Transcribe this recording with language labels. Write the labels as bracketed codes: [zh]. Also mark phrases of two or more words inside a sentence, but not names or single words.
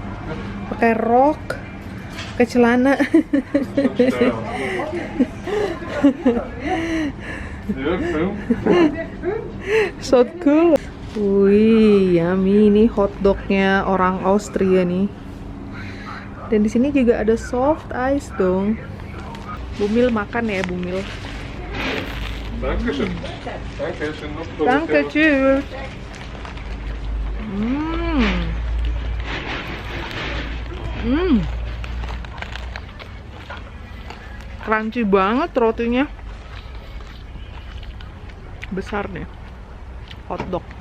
[id] Pakai rok, pakai celana. [en] So cool. [id] Wih, yummy, ini hotdognya orang Austria nih. Dan di sini juga ada [en] soft ice [id] dong. Bumil makan ya, Bumil. [de] Dankeschön. Danke, schön noch. Danke, tschüss. [id] Crunchy banget rotinya. Besar nih. Hotdog.